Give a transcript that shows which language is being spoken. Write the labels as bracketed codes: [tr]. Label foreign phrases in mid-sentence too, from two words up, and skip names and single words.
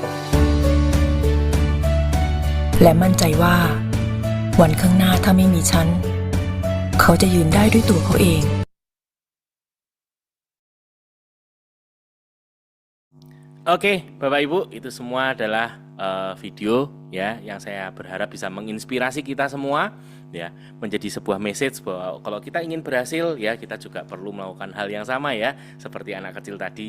[th] และมั่นใจว่า วันข้างหน้าถ้าไม่มีฉัน เขาจะยืนได้ด้วยตัวเขาเอง [id] Oke, Bapak Ibu, itu semua adalah video ya yang saya berharap bisa menginspirasi kita semua ya, menjadi sebuah message bahwa kalau kita ingin berhasil ya kita juga perlu melakukan hal yang sama ya, seperti anak kecil tadi.